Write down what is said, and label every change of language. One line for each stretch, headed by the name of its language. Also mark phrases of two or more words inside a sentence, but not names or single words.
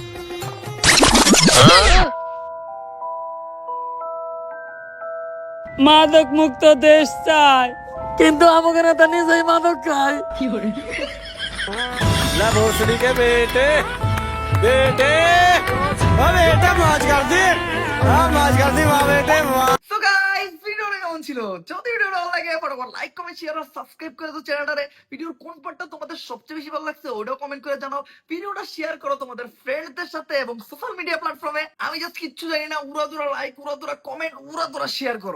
Bangla: মাদক মুক্ত দেশ চাই, কিন্তু আমাকে নেতা নিজেই মাদক খায়।
Hindi: ला भोसड़ी के बेटे बेटे ओ बेटा মौज कर दी हां मौज कर दी वाह बेटे वाह।
English: So guys
Bangla: ভিডিওটা কেমন ছিল? যদি ভিডিওটা ভালো লাগে ফটাফট
English: like comment share
Bangla: আর সাবস্ক্রাইব করে দাও চ্যানেলটারে। ভিডিওর কোন পার্টটা তোমাদের সবচেয়ে বেশি ভালো লাগছে ওটাও কমেন্ট করে জানাও। ভিডিওটা শেয়ার করো তোমাদের ফ্রেন্ডদের সাথে এবং
English: social media platform.
Bangla: আমি জাস্ট কিচ্ছু জানি না, উড়াদুরা লাইক, উড়াদুরা কমেন্ট, উড়াদুরা শেয়ার করো।